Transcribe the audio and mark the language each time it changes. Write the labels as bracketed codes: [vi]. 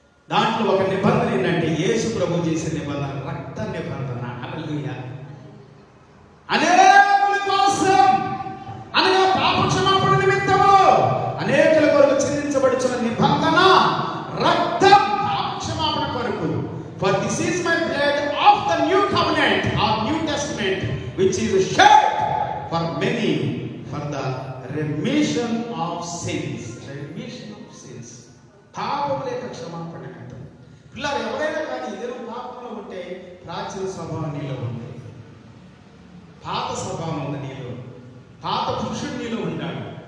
[te] దాంట్లో ఒక నిబంధన ఏంటంటే యేసు ప్రభు చేసే నిబంధన రక్త నిబంధన. హల్లెలూయా. అనేకుల కోసం, అనగా పాప క్షమాపణ నిమిత్తము అనేకుల కొరకు చిందించబడుచున్న నిబంధన రక్తం, పాప క్షమాపణ కొరకు. [en] For this is my blood of the new covenant or New Testament, which is shed for many for the remission of sins. Remission of sins. [te] పాపముల యొక్క క్షమాపణ నిమిత్తం. పిల్లలు ఎవరైనా కానీ ఇద్దరు పాపంలో ఉంటే ప్రాచీన స్వభావం నీలో ఉంది, పాత స్వభావం ఉంది నీలో, పాత పురుషుడు నీలో ఉంటాడు.